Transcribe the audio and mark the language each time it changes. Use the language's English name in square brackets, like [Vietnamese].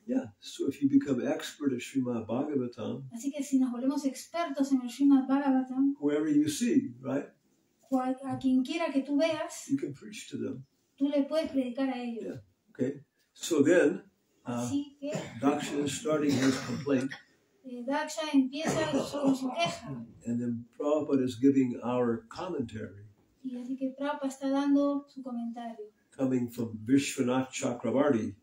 [English] Yeah, so if you become expert at Srimad Bhagavatam, [Spanish] Así que si nos volvemos expertos en el Srimad Bhagavatam, [English] whoever you see, right, [Spanish] a quien quiera que tú veas, [English] you can preach to them. [Spanish] tú le puedes predicar a ellos. [English] Yeah. Okay, so then [Spanish] Así que [English] Daksha is starting his complaint, [Spanish] Daksha empieza con su queja. [English] and then Prabhupada is giving our commentary, [Spanish] Y así que Prabhupada está dando su comentario, [English] coming from Vishwanath Chakravarti,